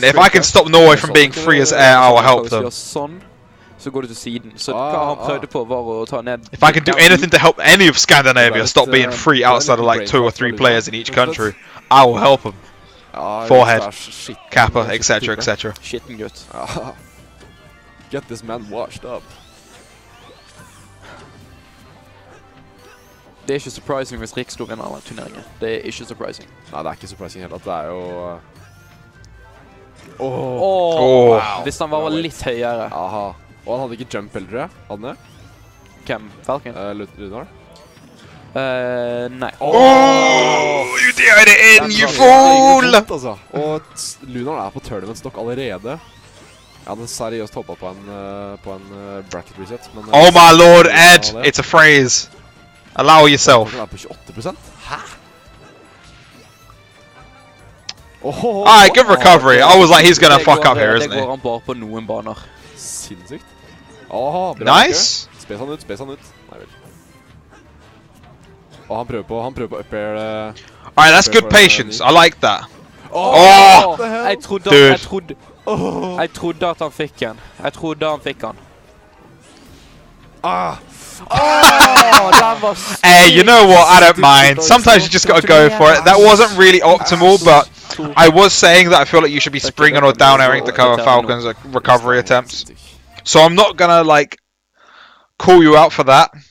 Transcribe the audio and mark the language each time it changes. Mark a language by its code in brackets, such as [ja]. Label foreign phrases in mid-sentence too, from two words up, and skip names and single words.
[en] If I can stop Norway from being free as air, I will help them. If I can do anything to help any of Scandinavia stop being free outside of like 2 or 3 players in each country, I will help them. Forehead, Kappa, etc, etc. Get this man washed up. [no] Det er ikke surprising hvis Rikslo vinner alle turneringer. Det er ikke surprising. Nei, det er ikke surprising heller. Det er jo... Wow. Hvis han var litt høyere. Aha. Og han hadde ikke jump heller, tror jeg. Hadde han det? Hvem? Falcon? Lunar? Nei. [en] You did it in, you fool! [no] Og Lunar er på [en] tournament stock [no] allerede. Jeg hadde seriøst hoppet på en [en] bracket reset. [no] Men, [en] oh my lord, Ed! It's a phrase. Allow yourself. [no] Han er på 28%? Hæ? [en] Alright, good recovery. I was like, he's gonna fuck up here, isn't he? [no] Det går han bare på noen baner. Sinnssykt. Nice! Spes han ut. Nei vel. Og han prøver på [en] up air. Alright, that's good patience. I like that. [no] Jeg trodde at han fikk han. [en] Hey, you know what? I don't mind. Sometimes you just gotta go for it. That wasn't really optimal, but I was saying that I feel like you should be springing or down airing to cover Falcon's recovery attempts. So I'm not gonna like call you out for that.